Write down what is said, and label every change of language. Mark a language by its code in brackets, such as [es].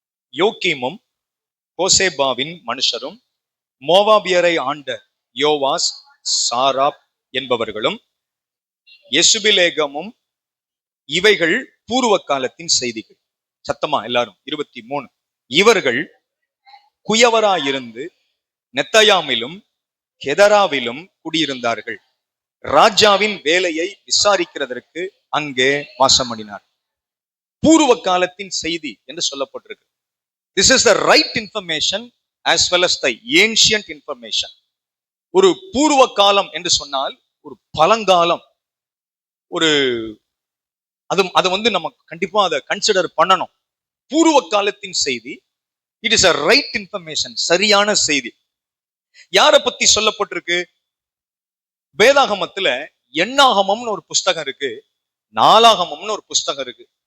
[ta] யோக்கீமும் கோசேபாவின் மனுஷரும் மோவாபியரை ஆண்ட யோவாஸ், சாராப் என்பவர்களும் எசுபிலேகமும் இவைகள் பூர்வ காலத்தின் செய்திகள். சத்தமா எல்லாரும். 23. இவர்கள் குயவராயிருந்து நெத்தயாமிலும் கெதராவிலும் குடியிருந்தார்கள். ராஜாவின் வேலையை விசாரிக்கிறதற்கு அங்கே வாசம் பண்ணினார். பூர்வ காலத்தின் செய்தி என்று சொல்லப்பட்டிருக்கு. [en] This is the right information as well as the ancient information. [ta] ஒரு பூர்வ காலம் என்று சொன்னால் ஒரு பழங்காலம். ஒரு அது வந்து நம்ம கண்டிப்பா அதை கன்சிடர் பண்ணணும். பூர்வ காலத்தின் செய்தி. [en] it is a right information, [ta] சரியான செய்தி. யாரை பத்தி சொல்லப்பட்டிருக்கு? வேதாகமத்துல எண்ணாகமம்னு ஒரு புஸ்தகம் இருக்கு, நாளாகமம்னு ஒரு புஸ்தகம் இருக்கு.